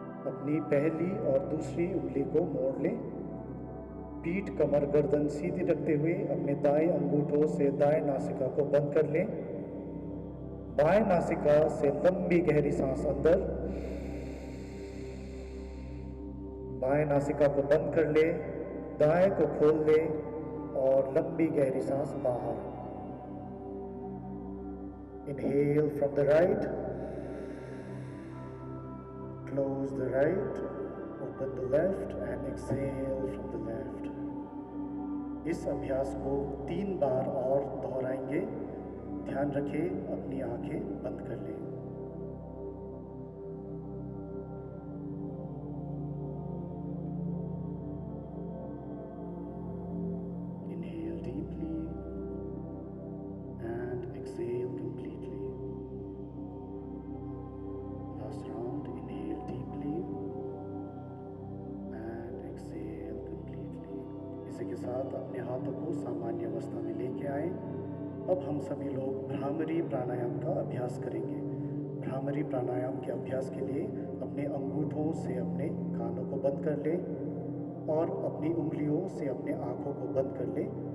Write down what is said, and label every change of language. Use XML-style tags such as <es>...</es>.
<hi>अपनी पहली और दूसरी उंगली को मोड़ लें। पीठ, कमर, गर्दन सीधी रखते हुए अपने दाएं अंगूठों से दाएं नासिका को बंद कर लें। बाएं नासिका से लंबी गहरी सांस अंदर, बाएं नासिका को बंद कर ले, दाएं को खोल ले और लंबी गहरी सांस बाहर।</hi> <en>Inhale from the right, close the right, open the left and exhale from the left.</en> <hi>इस अभ्यास को 3 बार और दोहराएंगे। ध्यान रखें, अपनी आंखें बंद कर लें।</hi> <en>Inhale deeply and exhale completely. Last round, inhale deeply and exhale completely.</en> <hi>इसी के साथ अपने हाथों को सामान्य अवस्था में लेके आए। अब हम सभी लोग भ्रामरी प्राणायाम का अभ्यास करेंगे। भ्रामरी प्राणायाम के अभ्यास के लिए अपने अंगूठों से अपने कानों को बंद कर लें और अपनी उंगलियों से अपने आँखों को बंद कर लें।</hi>